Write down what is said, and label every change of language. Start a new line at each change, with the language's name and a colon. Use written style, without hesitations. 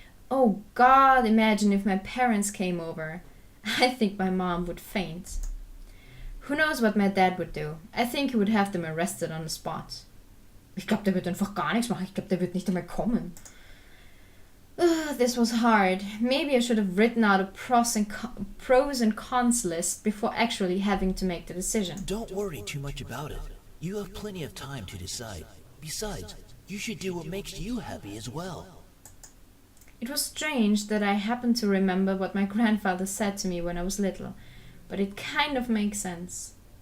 English: Oh God, imagine if my parents came over. I think my mom would faint. Who knows what my dad would do? I think he would have them arrested on the spot.
German: Ich glaube, der wird einfach gar nichts machen. Ich glaube, der wird nicht einmal kommen.
English: This was hard. Maybe I should have written out a pros and cons list before actually having to make the decision. Don't worry too much about it. You have plenty of time to decide. Besides, you should do what makes you happy as well. It was strange that I happened to remember what my grandfather said to me when I was little, but it kind of made sense.